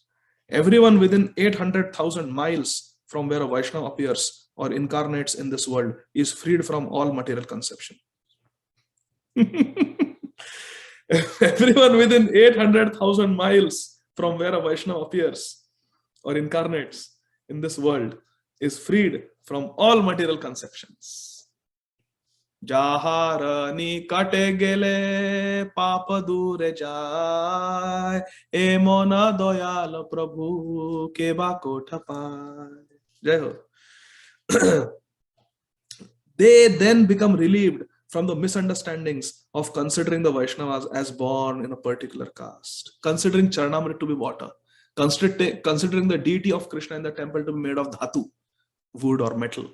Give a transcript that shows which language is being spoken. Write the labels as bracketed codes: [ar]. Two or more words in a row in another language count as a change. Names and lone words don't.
[en] Everyone within 800,000 miles from where a Vaishnava appears or incarnates in this world is freed from all material conception. Everyone within 800,000 miles from where a Vaishnava appears or incarnates in this world is freed from all material conceptions. [bn] যাহার নিকটে গেলে পাপ দূরে যায় এমন দয়াল প্রভু কেবা কোথা পায়। জয় হো. [en] They then become relieved from the misunderstandings of considering the Vaishnavas as born in a particular caste, considering Charanamrit to be water, considering the deity of Krishna in the temple to be made of dhatu, wood or metal.